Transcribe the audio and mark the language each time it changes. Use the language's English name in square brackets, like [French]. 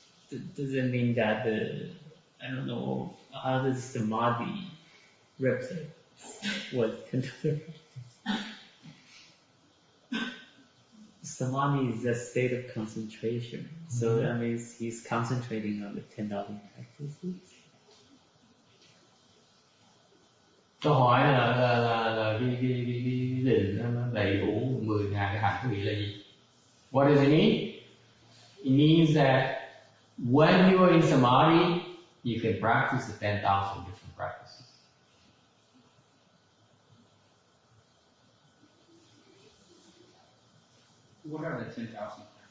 [English] Does it mean that I don't know, how does samadhi replete with 10,000 practices? Samadhi is a state of concentration, so that means he's concentrating on the 10,000 practices. [Vietnamese] Câu hỏi là cái định nó đầy đủ 10.000 cái hạnh có nghĩa là gì? [English] What does it mean? It means that when you are in samadhi, you can practice the 10,000 different practices. What are the 10,000 practices?